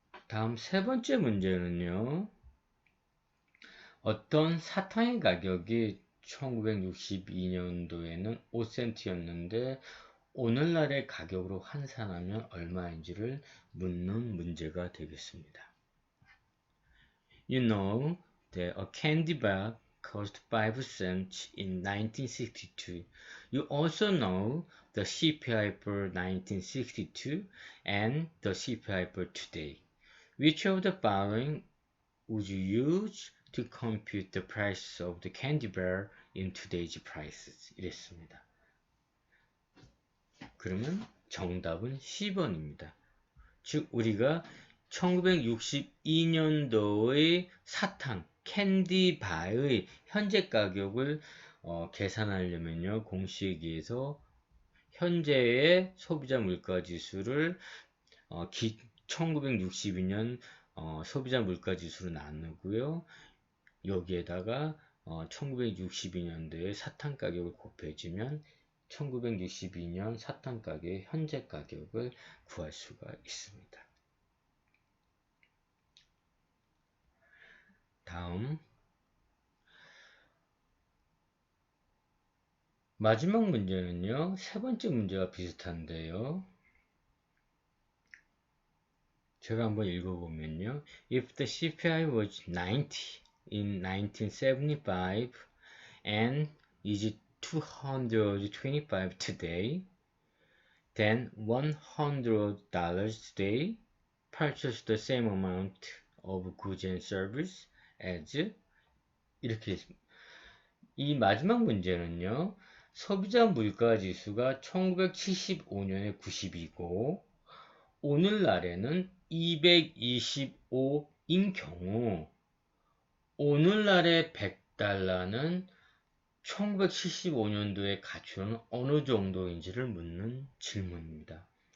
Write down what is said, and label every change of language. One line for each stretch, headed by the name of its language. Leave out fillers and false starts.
Korean: 다음 세 번째 문제는요. 어떤 사탕의 가격이 1962년도에는 5센트였는데 오늘날의 가격으로 환산하면 얼마인지를 묻는 문제가 되겠습니다.
English: You know that a candy bar cost 5 cents in 1962. You also know the CPI for 1962 and the CPI for today. Which of the following would you use to compute the price of the candy bar in today's prices?
Korean: 이랬습니다. 그러면 정답은 10번입니다. 즉 우리가 1962년도의 사탕, 캔디바의 현재 가격을 계산하려면요. 공식에서 현재의 소비자 물가지수를 1962년 소비자 물가지수로 나누고요. 여기에다가 1962년도의 사탕 가격을 곱해주면 1962년 사탕 가격의 현재 가격을 구할 수가 있습니다. 다음 마지막 문제는요. 세 번째 문제와 비슷한데요. 제가 한번 읽어보면요.
English: If the CPI was 90 in 1975 and is 225 today, then $100 today purchase the same amount of goods and service as
Korean: 이렇게 있습니다. 이 마지막 문제는요. 소비자 물가 지수가 1975년에 90이고 오늘날에는 225인 경우 오늘날의 100달러는 1975년도의 가치로는 어느 정도인지를 묻는 질문입니다.